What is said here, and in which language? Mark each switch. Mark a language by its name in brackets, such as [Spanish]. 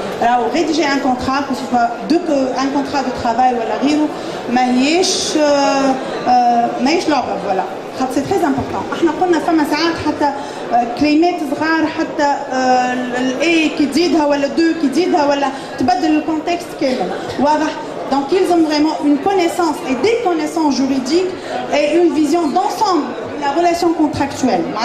[French] Alors, rédiger un contrat, que ce soit un contrat de travail ou à la rire, voilà. C'est très important. [Arabic] احنا قلنا فما ساعات حتى كلمات صغار حتى الاي كي تزيدها ولا دو كي تزيدها ولا تبدل الكونتكست كامل. [French] واضح؟ Donc ils ont vraiment une connaissance et des connaissances juridiques et une vision d'ensemble de la relation contractuelle.